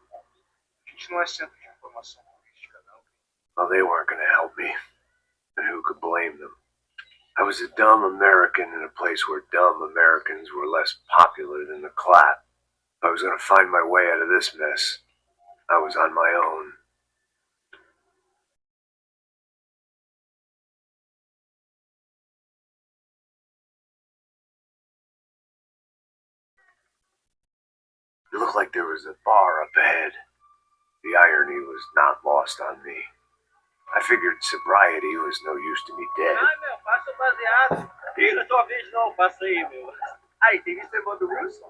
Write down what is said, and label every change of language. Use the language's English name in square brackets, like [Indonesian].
[Portuguese] A gente não é centro de informação política, não. [English] Well, they weren't going to help me. And who could blame them? I was a dumb American in a place where dumb Americans were less popular than the clap. If I was going to find my way out of this mess, I was on my own. It looked like there was a bar up ahead. The irony was not lost on me. I figured sobriety was no use to me dead. [Portuguese] Ai, meu, passa o baseado. Liga tua vez não, passa aí, meu. Aí, tem que ser bom do Wilson?